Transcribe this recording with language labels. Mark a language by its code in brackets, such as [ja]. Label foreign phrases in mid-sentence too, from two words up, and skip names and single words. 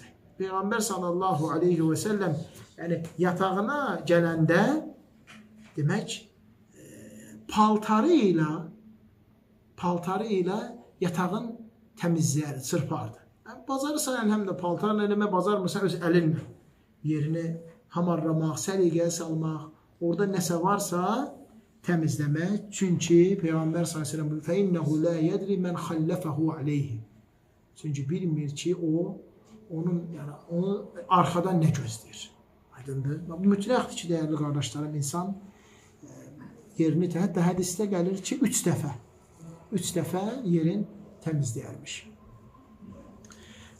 [az] Peyğəmbər [ar] صلى الله عليه وسلم [az] yatağına gələndə demək, paltarı ilə yatağın təmizləyərdi, çırpardı. Bacarırsan həm də paltarla eləmək, bacarmırsan öz əlinlə yerini hamarlamaq, səliqəyə salmaq, orada nəsə varsa təmizləmək. Çünki Peyğəmbər s.ə.v [ar] فَإِنَّهُ لَا يَدْرِ مَنْ خَلَّفَهُ عَلَيْهِ [az] Çünki bilmir ki, onu arxadan nə gözləyir. Aydındır. Bu mütləqdir ki, dəyərli qardaşlarım, insan yerini, hətta hədisdə gəlir ki, 3 dəfə yerin təmizləyərmiş.